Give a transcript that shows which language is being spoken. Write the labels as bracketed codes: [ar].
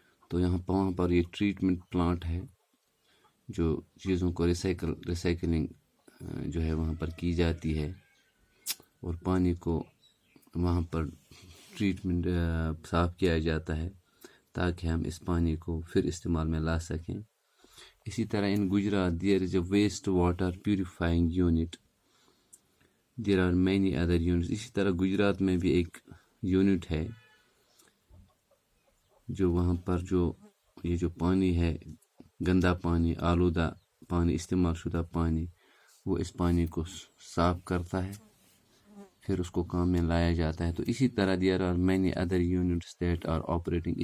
[ur] تو وہاں پر یہ ٹریٹمنٹ پلانٹ ہے جو چیزوں کو ریسائکلنگ جو ہے وہاں پر کی جاتی ہے، اور پانی کو وہاں پر ٹریٹمنٹ صاف کیا جاتا ہے تاکہ ہم اس پانی کو پھر استعمال میں لا سکیں. اسی طرح [en] In Gujarat there is a waste water purifying unit. There are many other units. [ur] اسی طرح گجرات میں بھی ایک یونٹ ہے جو وہاں پر یہ جو پانی ہے، گندا پانی، آلودہ پانی، استعمال شدہ پانی، وہ اس پانی کو صاف کرتا ہے، پھر اس کو کام میں لایا جاتا ہے. تو اسی طرح [en] There are many other units that are operating.